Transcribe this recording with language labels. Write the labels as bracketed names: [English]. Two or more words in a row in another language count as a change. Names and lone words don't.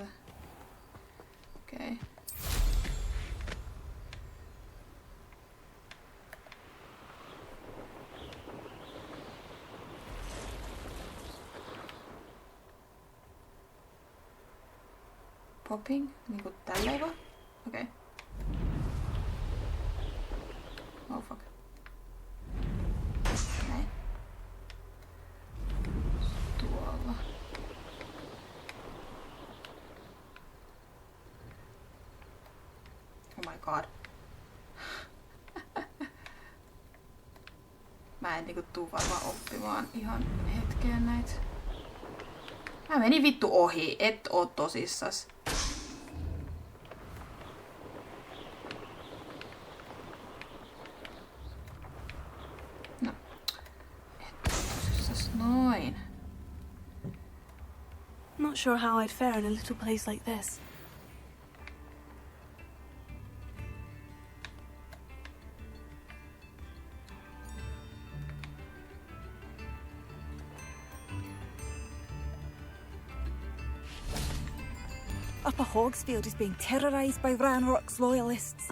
[Finnish] Okei. Popping? Niinku tälleen vaan? Okei. [English] Oh fuck. [Finnish] Näin. Tuolla. [English] Oh my god. [Finnish] Mä en niinku tuu varmaan oppimaan ihan hetkeen näitä. Mä menin vittu ohi, et oo tosissas. No. Et oo tosissas. Noin. [English] Not sure how I'd fare in a little place like this. Upper Hogsfield is being terrorised by Ranrock's loyalists.